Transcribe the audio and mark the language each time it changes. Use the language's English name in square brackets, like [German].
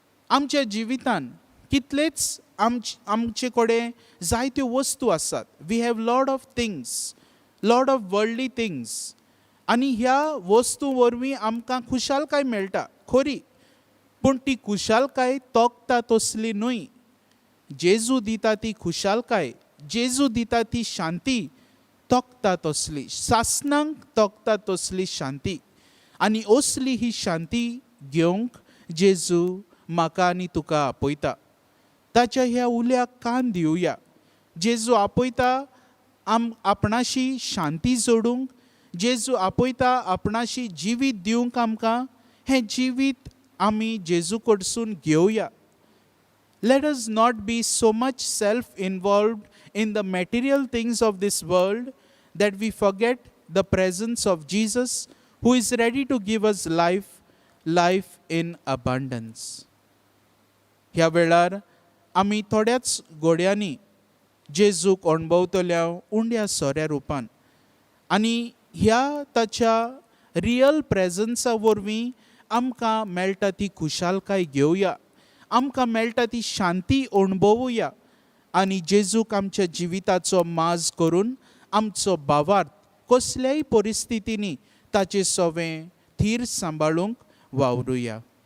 [Goan Konkani] आमच्या जिवितान कितलेच आमचे कडेन जायत्यो वस्तू आसात. [English] We have lot of things, lot of worldly things. [Goan Konkani] आनी ह्या वस्तू वरवीं आमकां खुशालकाय मेळटा खरी, पूण ती खुशालकाय तोखता तसली न्हय. जेजू दिता ती खुशालकाय, जेजू दिता ती शांती तोखता तसली, सासणांक तोखता तसली शांती. आनी असली ही शांती घेवंक जेजू म्हाका आनी तुका आपयता. ताच्या ह्या उल्याक कान दिवया. जेजू आपयता आपणाशी शांती जोडूंक, जेजू आपयता आपणाशी जिवीत दिवंक आमकां. हें जिवीत आमी जेजू कडसून घेवया. [English] Let us not be so much self-involved in the material things of this world that we forget the presence of Jesus, who is ready to give us life in abundance. [Goan Konkani] ह्या वेळार आमी थोड्याच घोड्यांनी जेजूक अणभवतल्या उंड्या सोऱ्या रुपान आनी ह्या ताच्या रियल प्रेझन्सा वरवीं आमकां मेळटा ती खुशालकाय घेवया. आमकां मेळटा ती शांती अणभवुया आनी जेजूक आमच्या जिविताचो माज करून आमचो भावार्थ कसल्याय परिस्थितींनी ताचे सवें थीर सांबाळूंक वावरुया.